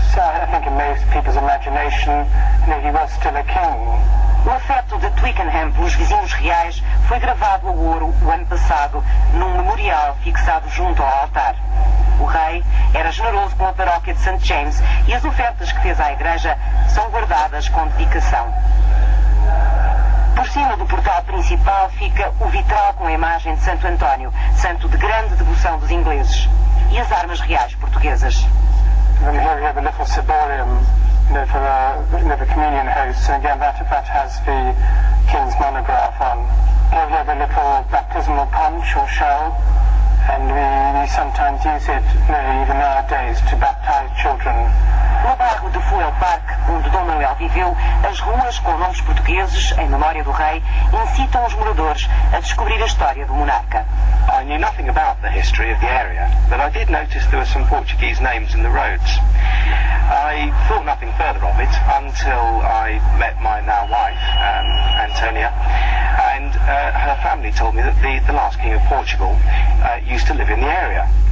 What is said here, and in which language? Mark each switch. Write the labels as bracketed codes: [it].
[en] So I think in most people's imagination, he was still a king. [pt] O afeto de Twickenham pelos vizinhos reais foi gravado a ouro o ano passado num memorial fixado junto ao altar. O rei era generoso com a paróquia de St. James e as ofertas que fez à igreja são guardadas com dedicação. Por cima do portal principal fica o vitral com a imagem de Santo António, santo de grande devoção dos ingleses, e as armas reais portuguesas. [en] And here we have a little ciborium for the communion host, and again that has the king's monograph on. Here we have a little baptismal punch or shell, and we sometimes use it even nowadays to baptize children. [pt] No bairro de Fulwell Park, onde Dom Manuel viveu, as ruas com nomes portugueses, em memória do rei, incitam os moradores a descobrir a história do monarca. [en] I knew nothing about the history of the area, but I did notice there were some Portuguese names in the roads. I thought nothing further of it until I met my now wife, Antonia, and her family told me that the last king of Portugal used to live in the area.